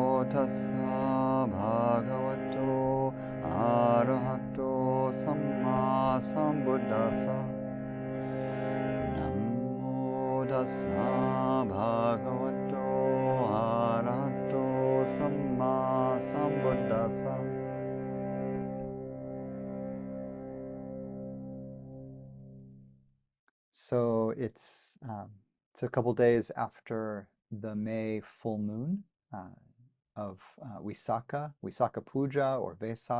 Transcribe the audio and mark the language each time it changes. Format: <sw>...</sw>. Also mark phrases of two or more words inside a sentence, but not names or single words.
<pi>tassa bhagavato arahato samma sambuddhassa. Namo tassa bhagavato arahato samma sambuddhassa.</pi> <en>So it's a couple days after the May full moon of Visakha Puja or Vesak.</en>